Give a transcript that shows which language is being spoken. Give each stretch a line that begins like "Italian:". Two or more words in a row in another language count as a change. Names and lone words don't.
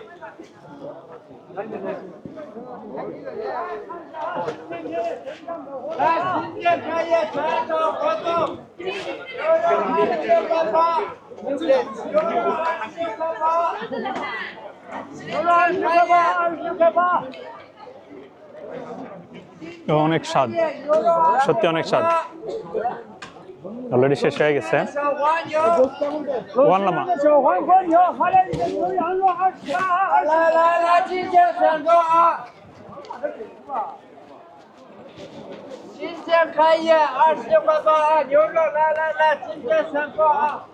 Chinese: 来，新店开业全场活动，牛肉20块8，对不对？牛肉20块8，牛肉20块8。
Bangla: অনেক স্বাদ সত্যি অনেক স্বাদ অলরেডি শেষ হয়ে গেছে ওয়ানলামা
Chinese: 小黄瓜牛，还来一个牛羊肉20块2。来，今天选购啊！今天开业20块8啊，牛肉来，今天选购啊！